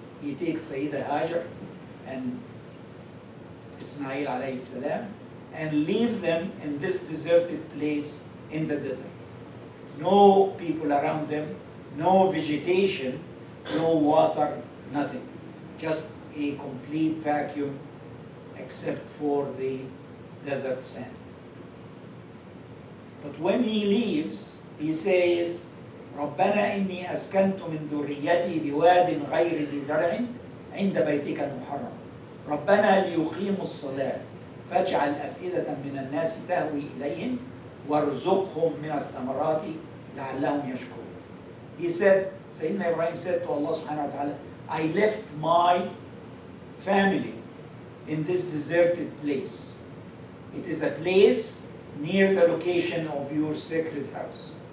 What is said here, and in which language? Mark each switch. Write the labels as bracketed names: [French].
[English] He takes Sayyidah Hajar and Ismail alayhi salam and leaves them in this deserted place in the desert. No people around them, no vegetation, no water, nothing. Just a complete vacuum except for the desert sand. But when he leaves, he says, [Arabic] ربنا إني أسكنت من ذريتي بواد غير ذي زرع عند بيتك المحرم ربنا ليقيموا الصلاة فاجعل أفئدة من الناس تهوي إليهم وارزقهم من الثمرات لعلهم يشكرون. [English] He said, Sayyidina Ibrahim said to Allah subhanahu wa ta'ala, I left my family in this deserted place. It is a place near the location of your sacred house.